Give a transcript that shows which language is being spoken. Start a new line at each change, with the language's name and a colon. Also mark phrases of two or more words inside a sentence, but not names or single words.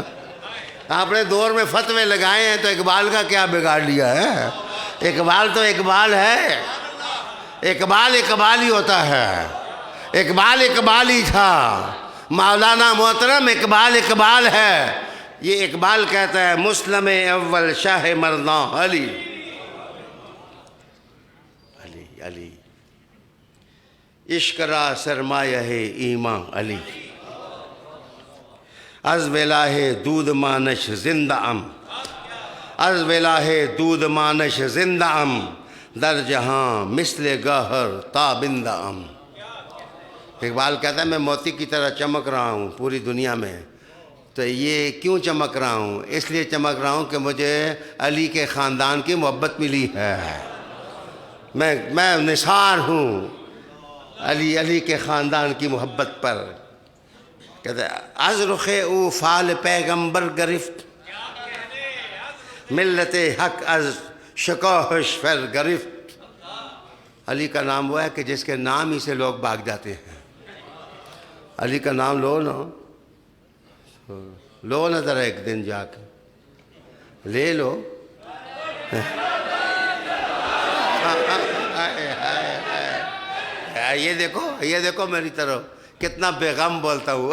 Urdu: اپنے دور میں فتوے لگائے ہیں تو اقبال کا کیا بگاڑ لیا ہے؟ اقبال تو اقبال ہے. اقبال ہی ہوتا ہے. اقبال ہی تھا. مولانا محترم اقبال ہے. یہ اقبال کہتا ہے
Persian: مسلم اول شاہ مرداں علی. علی عشق را سرمایہ ایمان علی. از ولاہ دود مانش زندہ ام، از ولاہ دود مانش زندہ ام، در جہاں مثل گہر تابندہ ام.
Urdu: اقبال کہتا ہے میں موتی کی طرح چمک رہا ہوں پوری دنیا میں. تو یہ کیوں چمک رہا ہوں؟ اس لیے چمک رہا ہوں کہ مجھے علی کے خاندان کی محبت ملی ہے. میں نثار ہوں علی کے خاندان کی محبت پر. کہتا ہے
Persian: از رخ او فال پیغمبر گرفت، ملت حق از شکوہش فر گرفت.
Urdu: علی کا نام وہ ہے کہ جس کے نام ہی سے لوگ بھاگ جاتے ہیں. علی کا نام لو نا ذرا ایک دن جا کے لے لو. یہ دیکھو میری طرف کتنا بے غم بولتا ہوں.